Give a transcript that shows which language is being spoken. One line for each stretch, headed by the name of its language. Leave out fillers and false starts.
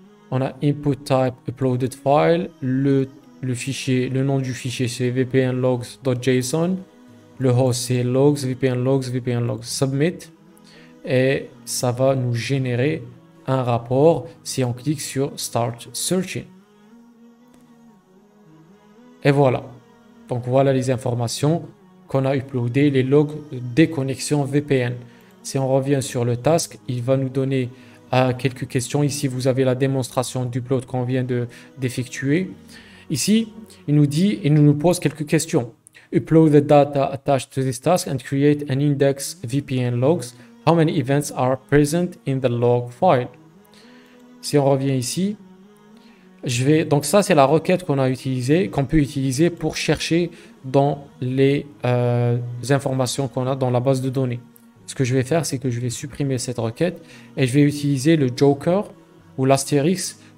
French: On a input type uploaded file. Le nom du fichier c'est vpnlogs.json. Le host c'est logs, VPN logs, submit. Et ça va nous générer un rapport si on clique sur Start Searching. Et voilà. Donc voilà les informations qu'on a uploadées, les logs des connexions VPN. Si on revient sur le task, il va nous donner quelques questions. Ici, vous avez la démonstration d'upload qu'on vient d'effectuer. Ici, il nous pose quelques questions.
English: Upload the data attached to this task and create an index VPN logs. How many events are present in the log file?
French: Si on revient ici, donc ça c'est la requête qu'on peut utiliser pour chercher dans les informations qu'on a dans la base de données. Ce que je vais faire, c'est que je vais supprimer cette requête et je vais utiliser le joker ou l'astérix